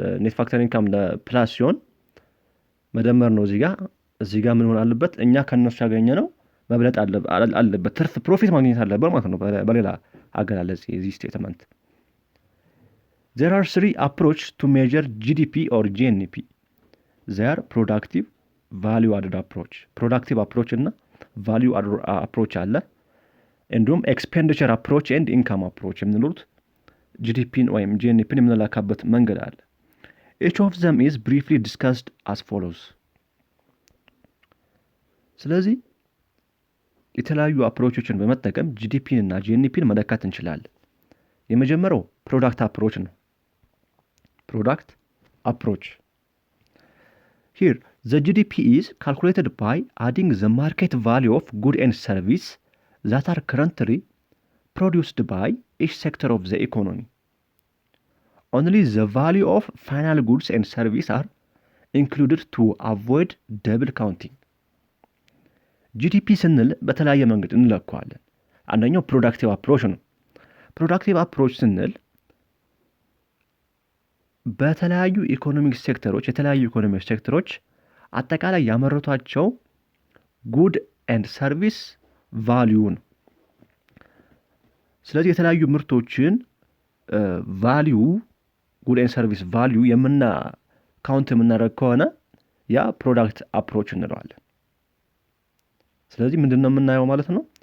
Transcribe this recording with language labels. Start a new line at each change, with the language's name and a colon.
Amharic: ኔት ፋክተር ኢንካም ለፕላስ ሲሆን መደመር ነው። እዚህ ጋር ምን መሆን አለበት? እኛ ከነሱ ያገኘነው መብለጥ አለበት፣ ትርፍ ፕሮፊት ማግኘት አለበት ማለት ነው። በሌላ አገላለጽ የዚህ ስቴትመንት
English: there are three approach to measure GDP or GNP. they are productive, value added approach, productive approach እና value added approach አለ። እንዲሁም expenditure approach and income approach
Amharic: የምንሉት ጂዲፒን ወይም ጂኤንፒን የምንላካበት መንገድ አለ።
English: each of them is briefly discussed as follows።
Amharic: ስለዚህ የተለያዩ አፕሮቾችን በመጠቀም ጂዲፒን እና ጂኤንፒን መለካት እንችላለን። የመጀመሪያው ፕሮዳክት አፕሮች
English: ነው። ፕሮዳክት አፕሮች here the GDP is calculated by adding the market value of goods and service that are currently produced by each sector of the economy. Only the value of final goods and service are included to avoid double counting.
Amharic: GDP ስንል በተለያየ መንገድ እንለካዋለን። አንደኛው ፕሮዳክቲቭ አፕሮች ነው። ፕሮዳክቲቭ አፕሮች ስንል በተለያዩ ኢኮኖሚክ ሴክተሮች አጠቃላይ ያመረቷቸው ጉድ ኤንድ ሰርቪስ ቫልዩ ነው። ስለዚህ የተለያዩ ምርቶችን ቫልዩ ጉድ ኤንድ ሰርቪስ ቫልዩ ካውንት የምናደርግ ከሆነ ያ ፕሮዳክት አፕሮች እንለዋለን። ስለዚህ ምንድነው የምናየው ማለት ነው?